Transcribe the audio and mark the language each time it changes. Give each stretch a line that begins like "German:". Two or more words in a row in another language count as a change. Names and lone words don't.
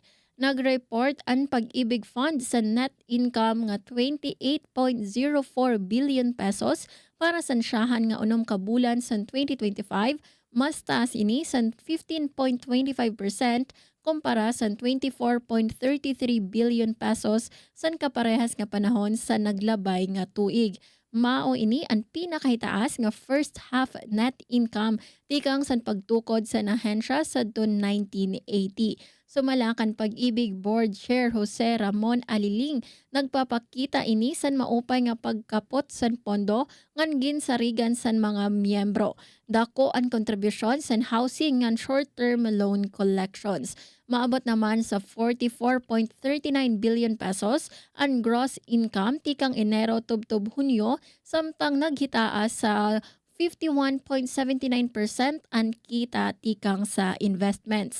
Waray: Nag-report ang Pag-ibig Fund sa net income nga 28.04 billion pesos para sa siyahan nga unom ka bulan sa 2025, mas taas ini sa 15.25% kumpara sa 24.33 billion pesos sa kaparehas nga panahon sa naglabay nga tuig. Mao ini ang pinakahitaas nga
English: first half net income
Waray: tikang sa pagtukod sa ahensya sa 1980. Sumalakan Pag-ibig Board Chair Jose Ramon Aliling nagpapakita ini san maupay nga pagkapot san pondo ngan ginsarigan san mga miyembro. Dako ang kontribusyon san housing ngan
English: short-term loan collections.
Waray: Maabot naman sa 44.39 billion pesos ang gross income tikang Enero tubtob Hunyo samtang naghitaas sa 51.79% ang kita tikang sa investments.